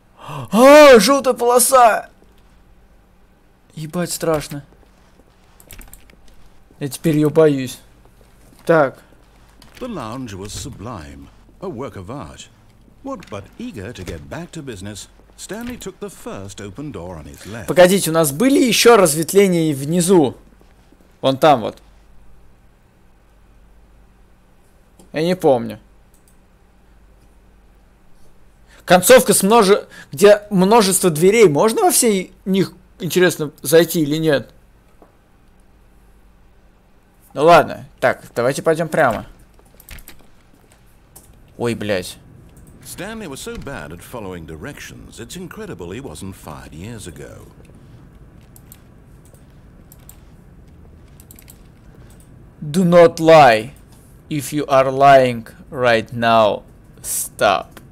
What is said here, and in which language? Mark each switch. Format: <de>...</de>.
<ru>А, желтая полоса! Ебать, страшно. Я теперь ее боюсь. Так.</ru> <en>The lounge was sublime, a work of art. What but eager to get back to business, Stanley took the first open door on his left.</en> <ru>Погодите, у нас были еще разветвления внизу? Вон там вот. Я не помню. Концовка с где множество дверей. Можно во все них, интересно, зайти или нет? Ну ладно. Так, давайте пойдем прямо. Ой, блядь.</ru> <en>Stanley was so bad at following directions, it's incredible he wasn't fired years ago. Do not lie. If you are lying right now, stop.</en>